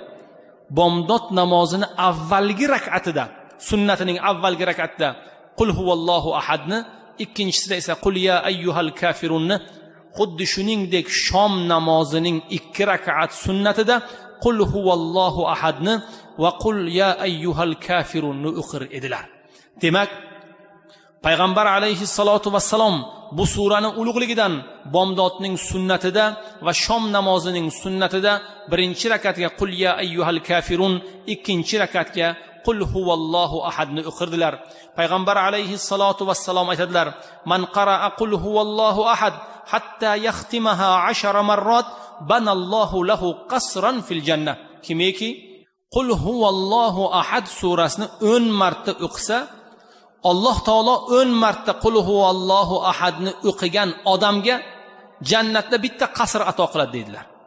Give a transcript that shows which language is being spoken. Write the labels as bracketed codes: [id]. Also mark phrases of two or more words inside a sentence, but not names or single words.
[uz] Bomdod namozini avvalgi rak'atida, sunnatining avvalgi rak'atida qul huvallohu ahadni, ikkinchisida esa qul ya ayyuhal kafirunni, xuddi shuningdek shom namozining 2 rak'at sunnatida qul huvallohu ahadni va qul ya ayyuhal kafirunni o'qir edilar. Demak, payg'ambar [ar] عليه الصلاة والسلام [uz] bu surani ulug'ligidan bomdodning sunnatida va shom namozining sunnatida birinchi rakatga qul ya ayyuhal kafirun, ikkinchi rakatga qul huvallohu ahadni o'qirdilar. Payg'ambar [ar] عليه الصلاة والسلام [uz] aytadilar: [ar] "من قرأ قل هو الله أحد حتى يختمها 10 مرات بنى الله له قصرا في الجنة." [uz] Kimiki qul huvallohu ahad surasini 10 marta o'qisa, Alloh taolo 10 marta qul huvallohu ahadni o'qigan odamga jannatda bitta qasr ato qiladi dedilar.